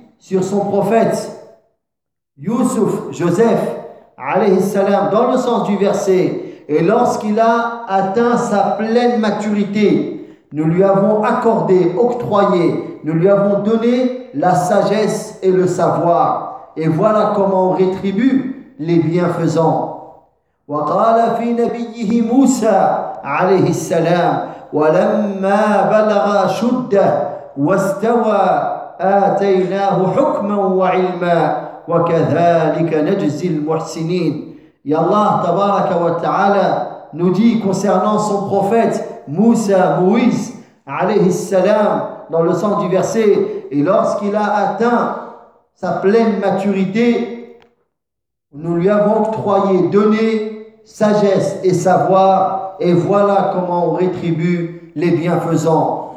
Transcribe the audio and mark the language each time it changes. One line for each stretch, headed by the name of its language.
French: sur son prophète Youssouf, Joseph, alayhi salam, dans le sens du verset, et lorsqu'il a atteint sa pleine maturité, nous lui avons accordé, octroyé, nous lui avons donné la sagesse et le savoir. Et voilà comment on rétribue les bienfaisants.
Arabic: وقال في نبيه موسى عليه السلام ولما بلغ شده واستوى آتيناه حكما وعلما وكذلك نجزي المحسنين.
French: Et Allah تبارك وتعالى nous dit concernant son prophète Moussa, Moïse عليه السلام, dans le sens du verset, et lorsqu'il a atteint sa pleine maturité, nous lui avons octroyé, donné sagesse et savoir, et voilà comment on rétribue les bienfaisants.